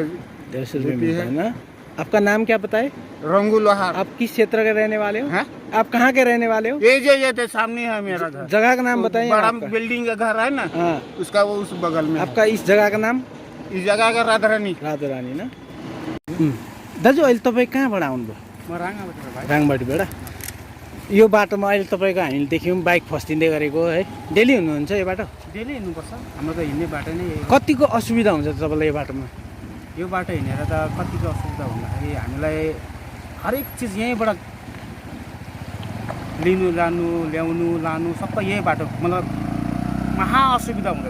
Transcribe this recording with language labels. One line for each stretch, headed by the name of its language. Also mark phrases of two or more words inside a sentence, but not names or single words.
Hindi: 150 रुपये देती मिलता है। है ना। आपका नाम क्या बताए? रंगू लोहार। आप किस क्षेत्र के रहने वाले हो? हैं? आप कहाँ के रहने वाले हो? ये थे सामने है मेरा घर। जगह का नाम बताइए बड़ा आपका। बिल्डिंग का घर है ना, हाँ, उसका वो उस बगल में है। आपका इस जगह का नाम? इस जगह का राधारानी। राधा रानी ना।
Nepali: दाजु, अहिले तपाईँ कहाँबाट आउनुभयो? म राङ्गाबाट भाइ। राङबाटीबाट। यो बाटोमा अहिले तपाईँको हामीले देख्यौँ बाइक फस्टिँदै गरेको है, डेली हुनुहुन्छ यो बाटो? डेली हिँड्नुपर्छ, हाम्रो त हिँड्ने बाटो नै यही हो। कतिको असुविधा हुन्छ तपाईँलाई यो बाटोमा? यो बाटो हिँडेर त कतिको असुविधा भन्दाखेरि हामीलाई हरेक चिज यहीँबाट लिनु लानु ल्याउनु लानु सबै यही बाटो, मतलब महा असुविधा हुँदैछ।